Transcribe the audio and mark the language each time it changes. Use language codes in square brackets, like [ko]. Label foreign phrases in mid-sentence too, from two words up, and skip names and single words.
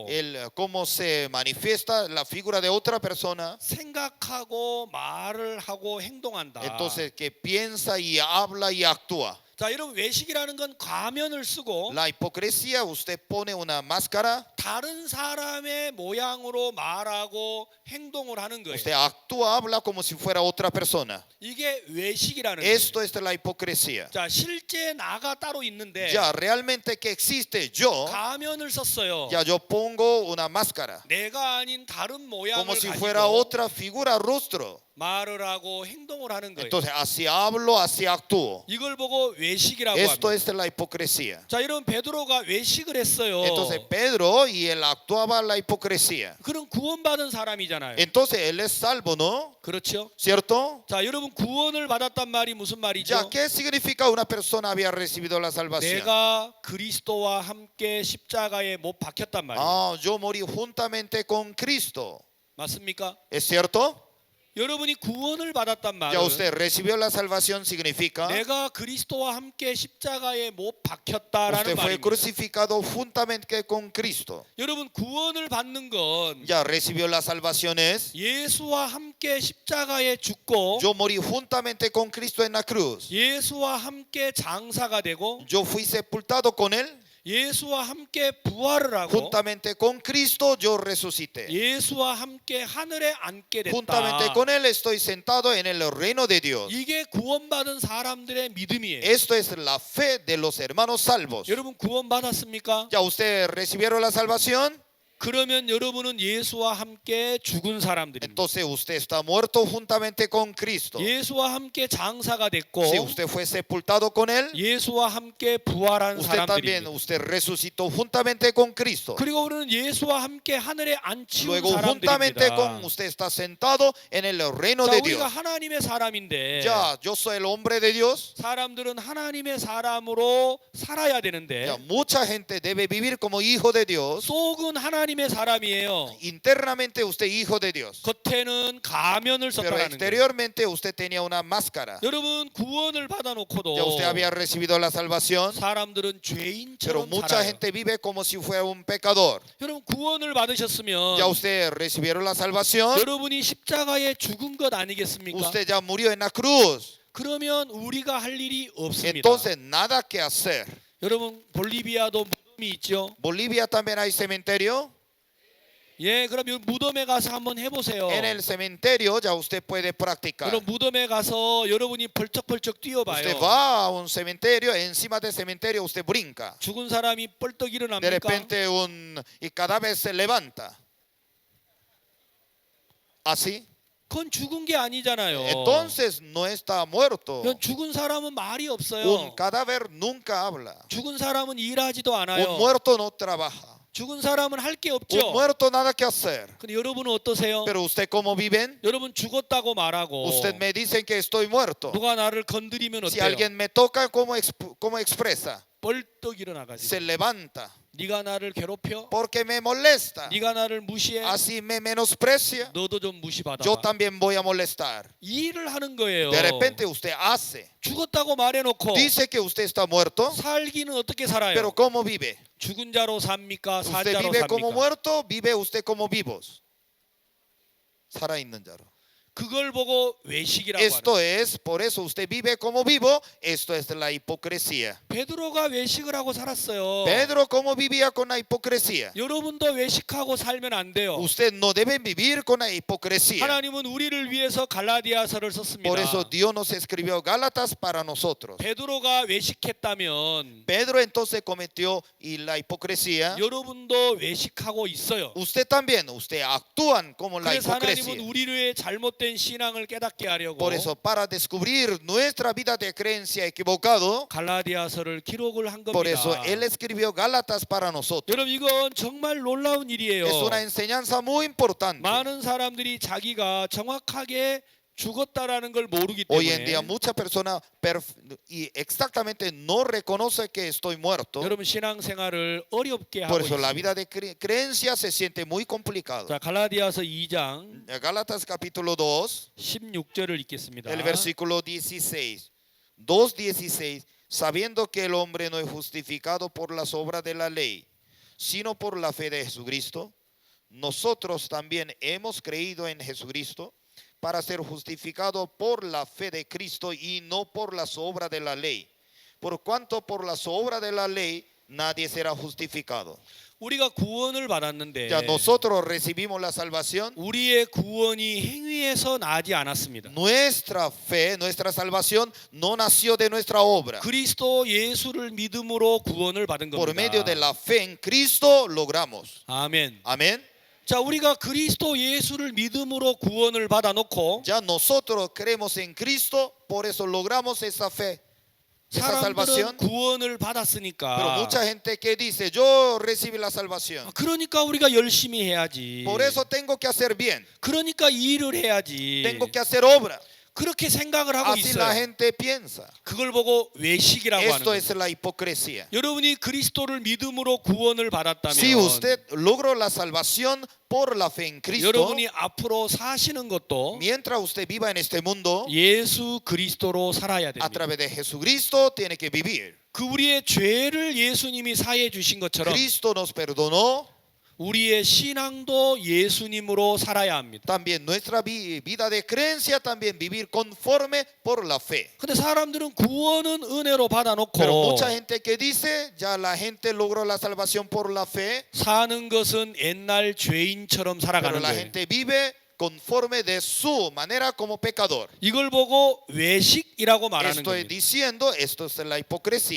[es] cómo se manifiesta la figura de otra persona. [ko] 생각하고 말을 하고 행동한다. [es] Entonces que piensa y habla y actúa. [ko] 자, 여러분 외식이라는 건 가면을 쓰고 [es] La hipocresía, usted pone una máscara, [ko] 다른 사람의 모양으로 말하고 행동을 하는 거예요. [es] usted actúa, habla como si fuera otra persona. [ko] 이게 외식이라는 거예요. [es] Esto es la hipocresía. [ko] 자, 실제 나가 따로 있는데 [es] Ya, realmente que existe yo, [ko] 가면을 썼어요. [es] ya yo pongo una máscara, [ko] 내가 아닌 다른 모양을 [es] como si [ko] 가지고 [es] fuera otra figura, rostro. [ko] 말을 하고 행동을 하는 거예요. [es] Entonces así hablo, así actúo. [ko] 이걸 보고 외식이라고 [es] Esto [ko] 합니다. [es] es la hipocresía. [ko] 자, 여러분 베드로가 외식을 했어요. [es] Entonces Pedro y él actuaba la hipocresía. [ko] 그런 구원받은 사람이잖아요. [es] Entonces él es salvo, ¿no? [ko] 그렇죠? [es] ¿Cierto? [ko] 자, 여러분 구원을 받았단 말이 무슨 말이죠? [es] Ya, ¿qué significa una persona había recibido la salvación? [ko] 내가 그리스도와 함께 십자가에 못 박혔단 말이에요. [es] Ah, yo morí juntamente con Cristo. [ko] 맞습니까? [es] ¿Es cierto? [ko] 여러분이 구원을 받았단 [es] Ya [ko] 말은 [es] usted recibió la salvación significa [ko] 내가 그리스도와 함께 십자가에 못 박혔다라는 [es] usted fue [ko] 말입니다. [es] crucificado juntamente con Cristo. [ko] 여러분 구원을 받는 건 [es] Ya recibió la salvación es [ko] 예수와 함께 십자가에 죽고 [es] yo morí juntamente con Cristo en la cruz. [ko] 예수와 함께 장사가 되고 [es] Yo fui sepultado con él. [ko] 예수와 함께 부활을 하고 [es] Juntamente con Cristo yo resucité. [ko] 예수와 함께 하늘에 앉게 [es] Juntamente [ko] 됐다. [es] con él estoy sentado en el reino de Dios. [ko] 이게 구원받은 사람들의 믿음이에요. [es] Esto es la fe de los hermanos salvos. [ko] 여러분 구원 받았습니까? [es] ¿Ya usted recibieron la salvación? [ko] 그러면 여러분은 예수와 함께 죽은 사람들입니다. [es] Entonces usted está muerto juntamente con Cristo. [ko] 예수와 함께 장사가 됐고 [es] Si usted fue sepultado con él, [ko] 예수와 함께 부활한 [es] usted también, [ko] 사람들입니다. [es] usted resucitó juntamente con Cristo. [ko] 그리고 우리는 예수와 함께 하늘에 앉히운 [es] Luego juntamente con [ko] 사람들입니다. [es] usted está sentado en el reino [ko] 자, [es] de [ko] 우리가 [es] Dios. [ko] 하나님의 사람인데 [es] Ya, yo soy el hombre de Dios. [ko] 사람들은 하나님의 사람으로 살아야 되는데 [es] Ya, mucha gente debe vivir como hijo de Dios. [ko] 속은 하나님의 사람이에요. [es] Internamente usted hijo de Dios. [ko] 겉에는 가면을 [es] Pero [ko] 썼다는 거예요. [es] exteriormente usted tenía una máscara. [ko] 여러분 구원을 받아놓고도 [es] Ya usted había recibido la salvación. [ko] 사람들은 [es] Pero [ko] 죄인처럼 [es] mucha [ko] 살아요. [es] gente vive como si fuera un pecador. [ko] 여러분 구원을 받으셨으면 [es] Ya usted recibieron la salvación. [ko] 여러분이 십자가에 죽은 것 아니겠습니까? [es] Usted ya murió en la cruz. [ko] 그러면 우리가 할 일이 없습니다. [es] Entonces nada que hacer. [ko] 여러분 볼리비아도 무덤이 있죠. [es] Bolivia también hay cementerio. [ko] 예, 그럼 이 무덤에 가서 한번 해보세요. [es] En el cementerio ya usted puede practicar. [ko] 그럼 무덤에 가서 여러분이 벌쩍벌쩍 [es] Usted [ko] 뛰어봐요. [es] va a un cementerio, encima del cementerio usted brinca. [ko] 죽은 사람이 뻘떡 [es] De [ko] 일어납니까? [es] repente y cada vez se levanta. Así. [ko] 그건 죽은 게 아니잖아요. [es] Entonces no está muerto. [ko] 그건 죽은 사람은 말이 [es] Un [ko] 없어요. [es] cadáver nunca habla. [ko] 죽은 사람은 일하지도 않아요. [es] Un muerto no trabaja. [ko] 죽은 사람은 할 게 [es] Un [ko] 없죠. [es] muerto nada que hacer. [ko] 근데 여러분은 어떠세요? [es] Pero usted cómo viven? [ko] 여러분 죽었다고 말하고 [es] Usted me dicen que estoy muerto. [ko] 누가 나를 건드리면 [es] Si [ko] 어때요? [es] alguien me toca, ¿cómo expresa? [ko] 벌떡 일어나가지고 [es] Se levanta. [ko] 네가 나를 괴롭혀? [es] Porque me molesta. [ko] 네가 나를 무시해? [es] Así me menosprecia. [ko] 너도 좀 무시받아. [es] Yo también voy a molestar. [ko] 이 일을 하는 거예요. [es] De repente usted hace. [ko] 죽었다고 말해놓고 [es] Dice que usted está muerto. [ko] 살기는 어떻게 살아요? [es] Pero ¿cómo vive? [ko] 죽은 자로 삽니까? 산 [es] Usted [ko] 자로 [es] vive como [ko] 삽니까? [es] muerto, vive usted como vivos. [ko] 살아있는 자로. 그걸 보고 외식이라고 하는 [es] Esto [ko] 거예요. [es] es, por eso usted vive como vivo, esto es la hipocresía. [ko] 베드로가 외식을 하고 살았어요. [es] Pedro, ¿cómo vivía con la hipocresía? [ko] 여러분도 외식하고 살면 안 돼요. [es] Usted no debe vivir con la hipocresía. [ko] 하나님은 우리를 위해서 갈라디아서를 썼습니다. [es] Por eso Dios nos escribió Gálatas para nosotros. [ko] 베드로가 외식했다면 [es] Pedro entonces cometió la hipocresía. [ko] 여러분도 외식하고 있어요. [es] Usted también, usted actúan como la [ko] 그래서 하나님은 [es] hipocresía. [ko] 우리의 잘못된 신앙을 깨닫게 하려고 [es] Por eso, para descubrir nuestra vida de creencia equivocado, [ko] 갈라디아서를 기록을 한 [es] por [ko] 겁니다. [es] eso Él escribió Gálatas para nosotros. [ko] 여러분 이건 정말 놀라운 일이에요. [es] Es una enseñanza muy importante. [ko] 많은 사람들이 자기가 정확하게 죽었다라는 걸 모르기 [es] Hoy en día [ko] 때문에 [es] muchas personas y exactamente no reconoce que estoy muerto. [ko] 여러분 신앙생활을 어렵게 하고 [es] Por eso la [ko] 있습니다. [es] vida de creencia se siente muy complicado. [ko] 자, 갈라디아서 2장 [es] Gálatas capítulo 2, [ko] 16절을 읽겠습니다. [es] el versículo 16. 2:16. Sabiendo que el hombre no es justificado por las obras de la ley, sino por la fe de Jesucristo, nosotros también hemos creído en Jesucristo para ser justificado por la fe de Cristo y no por las obras de la ley. Por cuanto por las obras de la ley nadie será justificado. [ko] 우리가 구원을 받았는데 [es] Ya nosotros recibimos la salvación. [ko] 우리의 구원이 행위에서 나지 않았습니다. [es] Nuestra fe, nuestra salvación no nació de nuestra obra. [ko] 그리스도 예수를 믿음으로 구원을 받은 [es] Por [ko] 겁니다. [es] medio de la fe en Cristo logramos. [ko] 아멘. [es] Amén. [ko] 자, 우리가 그리스도 예수를 믿음으로 구원을 받아놓고 [es] Ya nosotros creemos en Cristo, por eso logramos esa fe, esa [ko] 사람들은 [es] salvación. [ko] 구원을 [es] Pero [ko] 받았으니까 [es] mucha gente que dice, yo recibí la salvación, [ko] 그러니까 우리가 열심히 해야지. [es] por eso tengo que hacer bien, [ko] 그러니까 일을 해야지. [es] tengo que hacer obra. [ko] 그렇게 생각을 하고 [es] Así la [ko] 있어요. [es] gente piensa. [ko] 그걸 보고 외식이라고 하는 [es] Esto [ko] 거예요. [es] es la hipocresía. [ko] 여러분이 그리스도를 믿음으로 구원을 받았다면 [es] Si usted logró la salvación por la fe en Cristo, [ko] 여러분이 앞으로 사시는 것도 [es] mientras usted viva en este mundo, [ko] 예수 그리스도로 살아야 [es] a [ko] 됩니다. [es] través de Jesucristo tiene que vivir. [ko] 그 우리의 죄를 예수님이 사해 주신 것처럼 [es] Cristo nos perdonó. [ko] 우리의 신앙도 예수님으로 살아야 합니다. [es] También nuestra vida de creencia, también vivir conforme por la fe. [ko] 근데 사람들은 구원은 은혜로 [es] Pero [ko] 받아놓고 [es] mucha gente que dice, ya la gente logró la salvación por la fe, [ko] 사는 것은 옛날 죄인처럼 [es] pero [ko] 살아가는 [es] la [ko] 거예요. [es] gente vive conforme de su manera como pecador. [ko] 이걸 보고 외식이라고 말하는 [es] Estoy [ko] 겁니다. [es] diciendo, esto es la hipocresía.